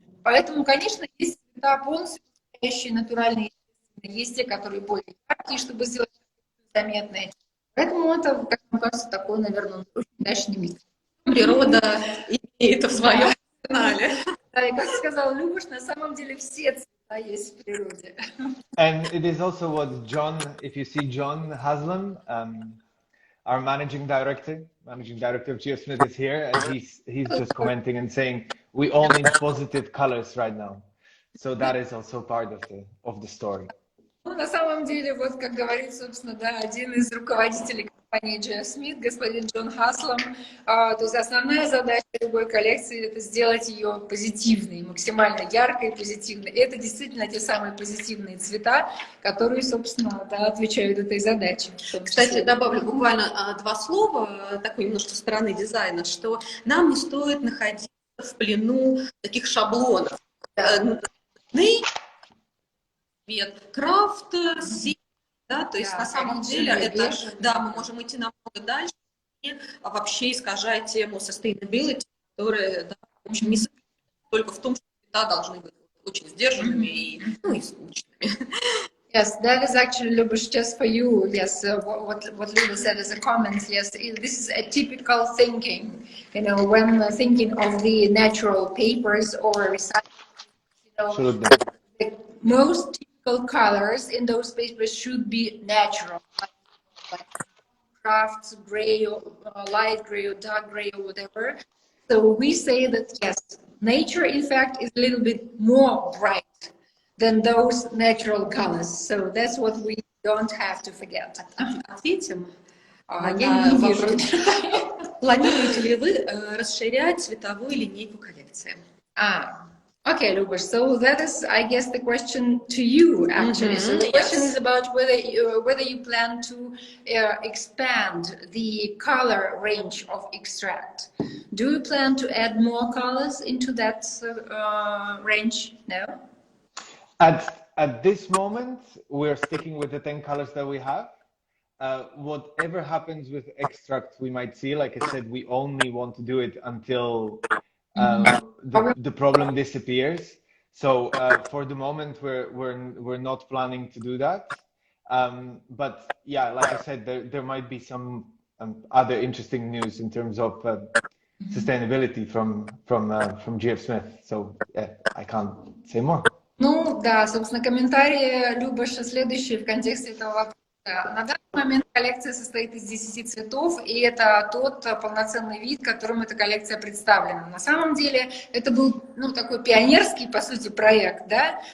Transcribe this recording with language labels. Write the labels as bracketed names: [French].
[Russian] Поэтому, конечно, есть цвета полностью настоящие, натуральные, есть те, которые более яркие, чтобы сделать заметные. Поэтому это, как мне кажется, такой, наверное, очень удачный микс. Природа имеет в своем канале. Да, и как сказал Любаш, на самом деле все цвета есть в природе. [English] And it is also what John, if you see John Haslam, our managing director of G.F Smith is here, and he's just commenting and saying we all need positive colors right now. So that is also part of the story. [Russian] Ну, на самом деле, вот как говорит, собственно, да, один из руководителей компании G.F Smith, господин Джон Хаслом. То есть основная задача любой коллекции — это сделать ее позитивной, максимально яркой и позитивной. И это действительно те самые позитивные цвета, которые, собственно, да, отвечают этой задаче. Кстати, добавлю буквально два слова, такой немножко со стороны дизайна, что нам не стоит находиться в плену таких шаблонов. Цвет, крафт, да, то есть на самом деле это, да, мы можем идти намного дальше и вообще искажать тему sustainability, которая, да, в общем, не только в том, что цвета должны быть очень сдержанными и, ну, и скучными. [English] Yes, that is actually, Lubush, just for you. Yes, what Luba said as a comment. Yes, this is a typical thinking. You know, when thinking of the natural papers or recycling, you know, the most typical colors in those papers should be natural, like crafts, gray, or light gray, or dark gray, or whatever. So we say that yes, nature, in fact, is a little bit more bright than those natural colors. So that's what we don't have to forget. [Russian] Ответим на вопрос. Планируете ли вы расширять цветовую линейку коллекции? [English] Okay, Lubush. So that is, I guess, the question to you, actually. So the question is about whether you plan to expand the color range of extract. Do you plan to add more colors into that range? No? At this moment, we're sticking with the 10 colors that we have. Whatever happens with extract, we might see. Like I said, we only want to do it until the problem disappears. So for the moment, we're not planning to do that. But yeah, like I said, there might be some other interesting news in terms of sustainability from G.F Smith. So yeah, I can't say more. [Russian] Ну да, собственно, комментарии Любаша следующие в контексте этого вопроса. На данный момент коллекция состоит из 10 цветов, и это тот полноценный вид, которым эта коллекция представлена. На самом деле это был, ну, такой пионерский, по сути, проект, да?